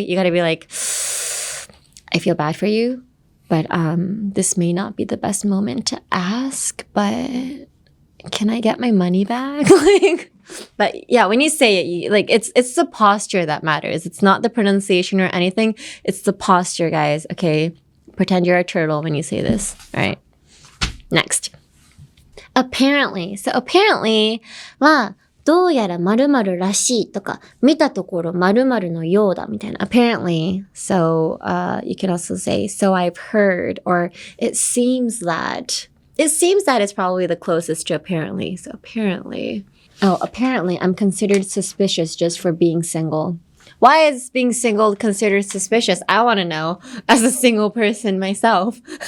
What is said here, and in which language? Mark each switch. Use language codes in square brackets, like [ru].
[en] You gotta be like, I feel bad for you, but this may not be the best moment to ask, but can I get my money back? But yeah, when you say it, like it's the posture that matters. It's not the pronunciation or anything. It's the posture, guys. Okay, pretend you're a turtle when you say this. All right. Next. Apparently. So [ja] apparently はどうやら〇〇らしいとか見たところ〇〇のようだみたいな。 [en] Apparently. So you can also say so I've heard or it seems that. It seems that is probably the closest to apparently. So apparently. Oh, apparently I'm considered suspicious just for being single. Why is being single considered suspicious? I want to know as a single person myself.